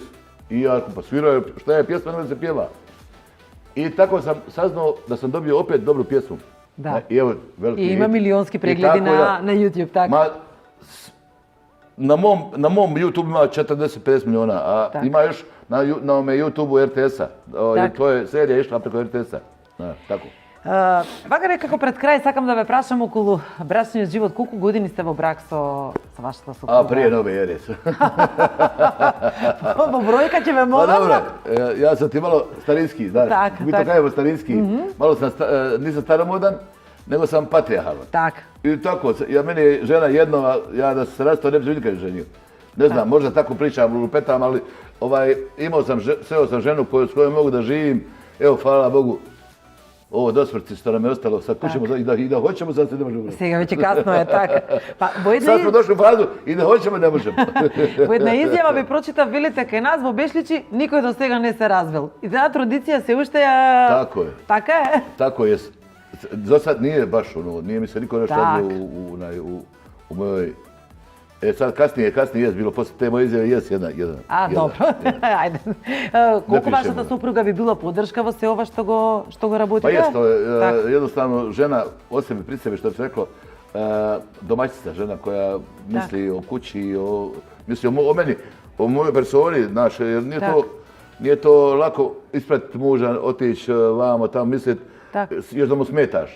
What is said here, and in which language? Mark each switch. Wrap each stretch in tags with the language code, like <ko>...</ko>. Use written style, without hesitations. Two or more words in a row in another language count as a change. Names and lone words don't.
<bs>I ja pa sviraju, šta je pjesma, ne da se pjeva. I tako sam saznao da sam dobio opet dobru pjesmu. Da. I evo, veliki hit. I ima milionski pregledi na YouTube, tako? Na mom YouTube ima 40-50 miliona, a ima još na YouTube-u RTS-a. To je serija išla preko RTS-a. Tako.</bs> <mk>Вака некако пред крај сакам да ве прашам околу брачниот живот. Колку години сте во брак со вашата супруга?</mk> <bs>Прije nove ere.</bs> <mk>Во бројка ќе ве молам.</mk> <bs>Добре, ја sam ti malo starinski, znaš. Mi to kažemo starinski. Malo sam, nisam staromodan, nego sam patrijarhalan. Tako. I tako, meni je žena jedno, ja da se rastao ne bi se nikad ženio. Ne znam, možda tako pričam, lupetam, ali sreo sam ženu s kojom mogu da živim. Evo, hvala Bogu. Ovo dosmrti što nam je ostalo, sad kućemo i da hoćemo, sad se ne možemo.</bs> <mk>Сега веќе касно е, така.</mk> <bs>Sad smo došli u fazu i da hoćemo, ne možemo.</bs> <mk>Во една изјава ви прочитав, велите кај нас во Бешличи никој до сега не се развел. И таа традиција се уште ја...</mk> <bs>Tako je.</bs> <mk>Така е?</mk> <bs>Tako je. za sad nije baš nije mi se niko nešto radio u mojoj... Sad kasnije je bilo, posle te moje izjave, jedna.</bs> <mk>Добро, ајде. Колико вашата супруга би била подршка во се ова што го работите?</mk> <bs>Pa jest, jednostavno žena o sebi, pri sebi, što bi se reklo, domaćica žena koja misli o kući, misli o meni, o mojoj personi, znaš, jer nije to lako ispratiti muža, otići vamo, tamo misliti, još da mu smetaš.</bs>